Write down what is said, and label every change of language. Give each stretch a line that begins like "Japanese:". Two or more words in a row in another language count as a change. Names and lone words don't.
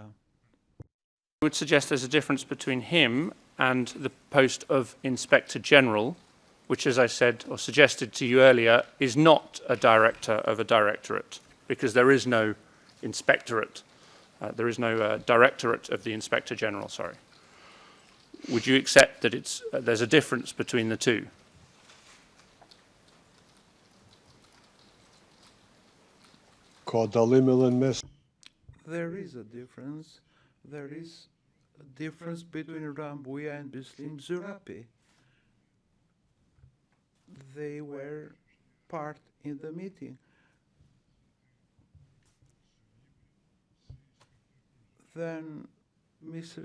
English: I would suggest there's a difference between him and the post of Inspector General, which, as I said or suggested to you earlier, is not a director of a directorate, because there is no inspectorate. There is no directorate of the Inspector General, sorry. Would you accept that there's a difference between the two?
Albanian: ka dallim edhe në mes.
English: There is a difference. There is a difference between Rambuya and Bislim Zurapi. They were part in the meeting. Then Mr.